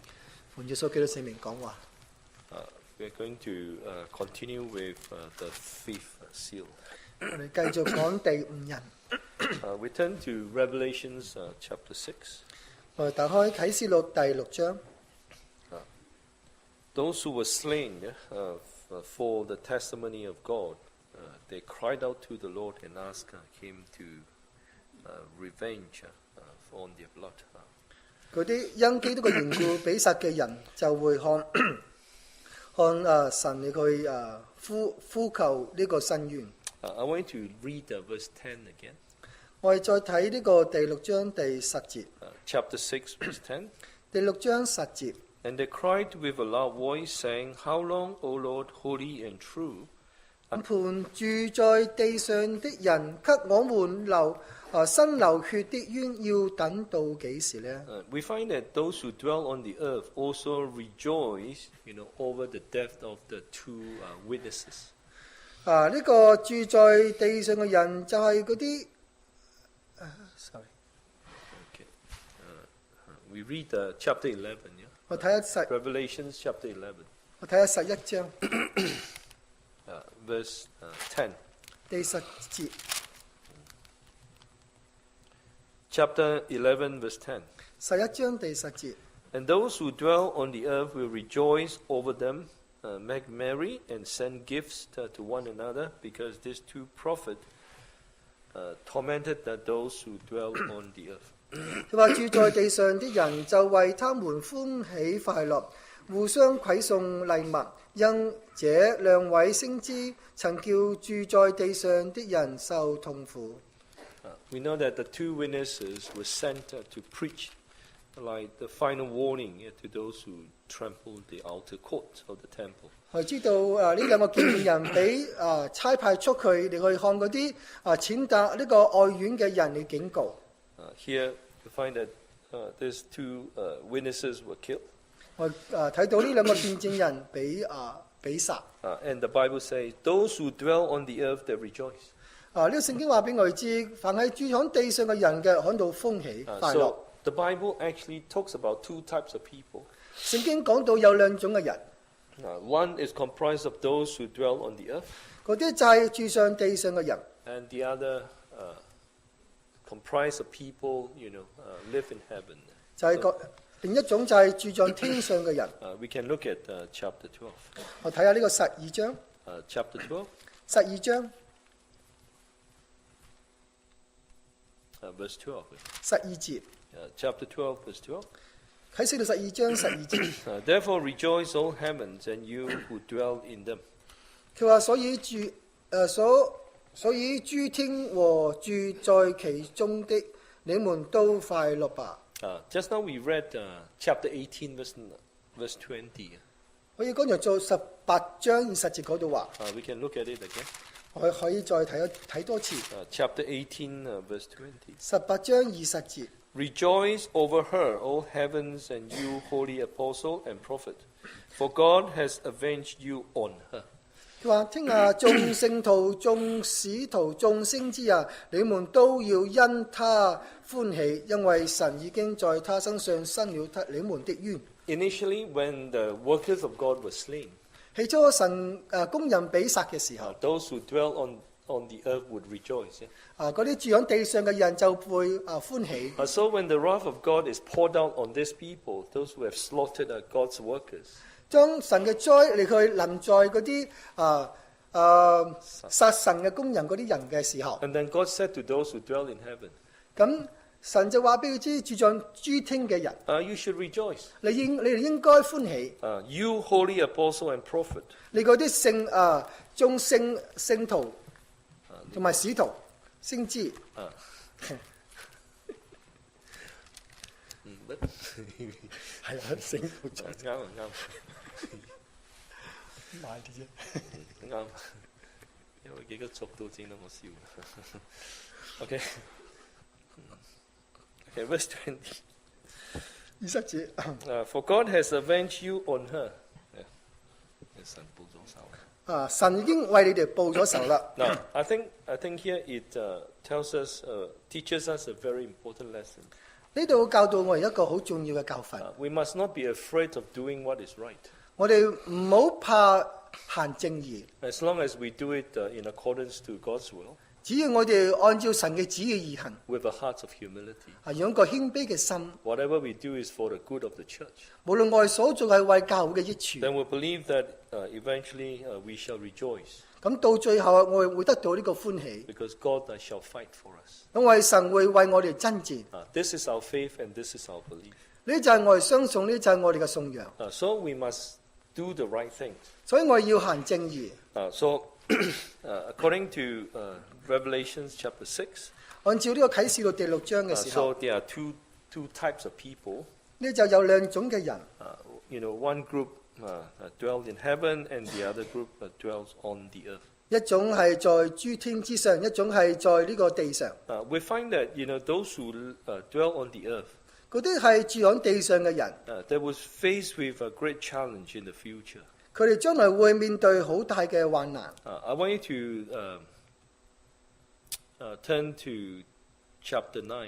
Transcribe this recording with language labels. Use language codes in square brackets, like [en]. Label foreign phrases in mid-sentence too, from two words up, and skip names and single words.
[yue] 奉耶穌基督聖名講話。 [en] We are going to continue with the fifth seal. [yue] 我哋繼續講第五人。 [en] We turn to Revelations chapter 6. [yue] 我哋打開啟示錄第6章。 [en] Those who were slain for the testimony of God, they cried out to the Lord and asked him to revenge on their blood. [yue] 嗰啲因基督嘅緣故被殺嘅人就會看神嚟去呼求呢個申冤。 [en] I want to read verse 10 again. [yue] 我哋再睇呢個第6章第10節。 [en] Chapter 6, verse 10. [yue] 第6章10節。 [en] And they cried with a loud voice, saying, How long, O Lord, holy and true? [yue] 判住在地上的人，給我們生流血的冤，要等到幾時呢？ [en] We find that those who dwell on the earth also rejoice, over the death of the two witnesses. [yue] 呢個住在地上嘅人就係嗰啲 ，sorry. [en] Okay. We read chapter 11. Yeah. [yue] 我睇下 [en] Revelations chapter 11. [yue] 我睇下11章。 [en] Verse 10. [yue] 第10節。 [en] Chapter 11, verse 10. [yue] 11 章第10節。 [en] And those who dwell on the earth will rejoice over them, make merry, and send gifts to one another, because these two prophets tormented those who dwell on the earth. [yue] 佢話住在地上的人就為他們歡喜快樂，互相饋送禮物，因這兩位先知曾叫住在地上的人受痛苦。 [en] We know that the two witnesses were sent to preach, like the final warning to those who trampled the outer court of the temple. [yue] 我知道呢兩個見證人俾差派出去嚟去看嗰啲踐踏呢個外院嘅人嚟警告。 [en] Here we find that these two witnesses were killed. [yue] 我睇到呢兩個見證人俾殺。 [en] And the Bible says, those who dwell on the earth, they rejoice. [yue] 呢個聖經話俾我哋知，凡係住喺地上嘅人嘅，感到歡喜快樂。 [en] So the Bible actually talks about two types of people. [yue] 聖經講到有兩種嘅人。 [en] One is comprised of those who dwell on the earth. [yue] 嗰啲就係住上地上嘅人。 [en] And the other comprised of people, live in heaven. [yue] 就係另一種就係住在天上嘅人。 [en] We can look at chapter 12. [yue] 我睇下呢個12章， [en] Chapter 12, [yue] 12章 [en] verse 12. [yue] 12節， [en] Chapter 12, verse 12. [yue] 啟示錄12章12節， [en] Therefore rejoice, O heavens, and you who dwell in them. [yue] 佢話所以諸天和住在其中的，你們都快樂吧。 [en] Just now we read chapter 18, verse 20. [yue] 我要剛才做18章20節嗰度話， [en] We can look at it again. [yue] 我可以再睇多次。 [en] Chapter 18, verse 20. [yue] 18 章20節， [en] Rejoice over her, O heavens, and you, holy apostle and prophet, for God has avenged you on her. [yue] 佢話：聽下眾聖徒、眾使徒、眾先知啊，你們都要因他歡喜，因為神已經在他身上伸了你們的冤。 [en] Initially, when the workers of God were slain, [yue] 起初神工人被殺嘅時候， [en] those who dwell on the earth would rejoice. [yue] 嗰啲住喺地上嘅人就會歡喜。 [en] So when the wrath of God is poured out on these people, those who have slaughtered God's workers, [yue] 將神嘅災嚟去臨在嗰啲殺神嘅工人嗰啲人嘅時候， [en] and then God said to those who dwell in heaven, [yue] 咁神就話俾佢知，住在諸天嘅人， [en] you should rejoice. [yue] 你哋應該歡喜。 [en] You, holy apostle and prophet, [yue] 你嗰啲眾聖徒同埋使徒、先知，係啊，聖徒就啱。慢啲啫。啱，因為幾個族都整得我笑。 [en] Okay, verse 20. [yue] 20節， [en] For God has avenged you on her. [yue] 神報咗仇。神已經為你哋報咗仇啦。 [en] Now, I think here it tells us, teaches us a very important lesson. [yue] 呢度教導我哋一個好重要嘅教訓。 [en] We must not be afraid of doing what is right, [yue] 我哋唔好怕行正義， [en] as long as we do it in accordance to God's will, [yue] 只要我哋按照神嘅旨意而行， [en] with a heart of humility. [yue] 用一個謙卑嘅心。 [en] Whatever we do is for the good of the church. [yue] 無論我哋所做係為教會嘅益處， [en] Then we believe that eventually we shall rejoice, [yue] 咁到最後我哋會得到呢個歡喜， [en] because God shall fight for us. [yue] 因為神會為我哋爭戰。 [en] This is our faith and this is our belief. [yue] 呢就係我哋相信，呢就係我哋嘅信仰。 [en] So we must do the right things. [yue] 所以我哋要行正義。 [en] So according to Revelation chapter 6, [yue] 按照呢個啟示錄第6章嘅時候， [en] so there are two types of people. [yue] 呢就有兩種嘅人， [en] One group dwells in heaven and the other group dwells on the earth. [yue] 一種係在諸天之上，一種係在呢個地上。 [en] We find that those who dwell on the earth, [yue] 嗰啲係住喺地上嘅人， [en] they will face with a great challenge in the future. [yue] 佢哋將來會面對好大嘅患難。 [en] I want you to turn to chapter 9.